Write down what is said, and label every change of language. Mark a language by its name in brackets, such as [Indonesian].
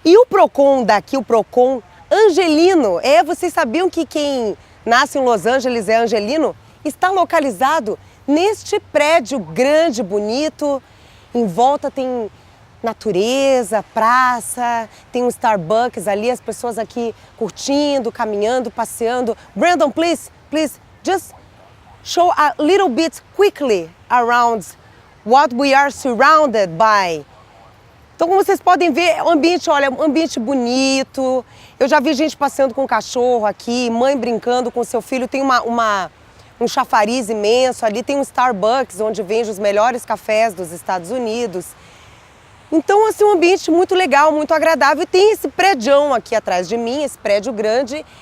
[Portuguese] E o procon daqui, o procon angelino, vocês sabiam que quem nasce em Los Angeles é angelino? Está localizado neste prédio grande, bonito, em volta tem natureza, praça, tem um Starbucks ali, as pessoas aqui curtindo, caminhando, passeando. [English] Brandon, please, just show a little bit quickly around what we are surrounded by. [Portuguese] Então, como vocês podem ver, o ambiente, olha, um ambiente bonito. Eu já vi gente passeando com cachorro aqui, mãe brincando com seu filho. Tem um chafariz imenso ali, tem um Starbucks onde vende os melhores cafés dos Estados Unidos. Então, assim, um ambiente muito legal, muito agradável. E tem esse prédião aqui atrás de mim, esse prédio grande.